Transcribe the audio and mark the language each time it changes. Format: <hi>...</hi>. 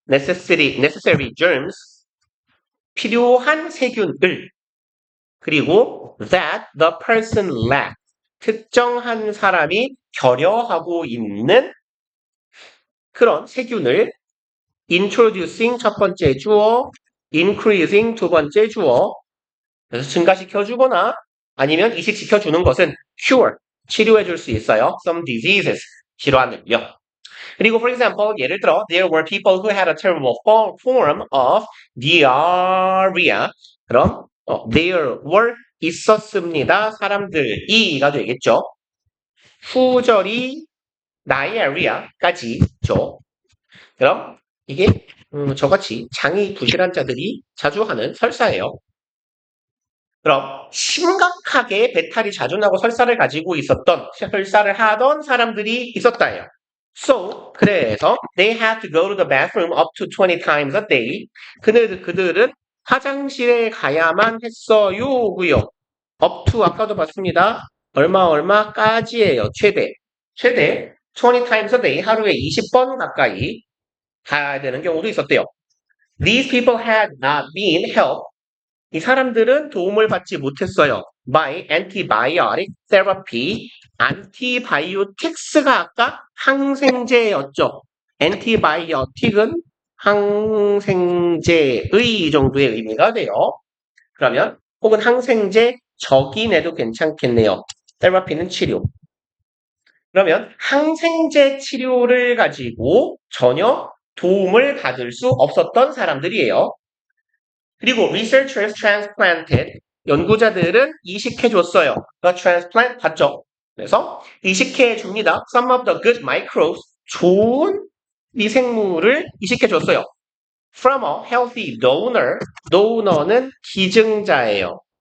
<ko>necessary germs 필요한 세균을 그리고</ko> <en>that the person lacked</en> <ko>특정한 사람이 결여하고 있는 그런 세균을 introducing 첫 번째 주어, increasing 두 번째 주어 그래서 증가시켜 주거나 아니면 이식시켜 주는 것은 cure 치료해 줄 수 있어요.</ko> <en>some diseases</en> <ko>질환을요. 그리고</ko> <en>for example</en> <ko>예를 들어</ko> <en>there were people who had a terrible form of diarrhea</en> <ko>그럼</ko> <en>there were</en> <ko>있었습니다. 사람들이가 되겠죠. 후절이 diarrhea까지죠. 그럼 이게 저같이 장이 부실한 자들이 자주 하는 설사예요. 그럼 심각하게 배탈이 자주 나고 설사를 가지고 있었던 설사를 하던 사람들이 있었다예요.</ko> <en>So</en> <ko>그래서</ko> <en>they had to go to the bathroom up to 20 times a day.</en> <ko>그들은 화장실에 가야만 했어요고요. up to 아까도 봤습니다. 얼마까지예요. 최대</ko> <en>20 times a day</en> <ko>하루에 20번 가까이 가야 되는 경우도 있었대요.</ko> <en>These people had not been helped</en> <ko>이 사람들은 도움을 받지 못했어요.</ko> <en>by antibiotic therapy.</en> <ko>안티바이오틱스가 아까 항생제였죠. antibiotic은 항생제의 정도의 의미가 돼요. 그러면 혹은 항생제 적인해도 괜찮겠네요. therapy는 치료. 그러면 항생제 치료를 가지고 전혀 도움을 받을 수 없었던 사람들이에요. 그리고</ko> <en>researchers transplanted,</en> <ko>연구자들은 이식해줬어요. 그러니까 transplant 받죠. 그래서 이식해줍니다.</ko> <en>Some of the good microbes,</en> <ko>좋은 미생물을 이식해줬어요.</ko> <en>From a healthy donor, donor는</en> <ko>기증자예요.</ko>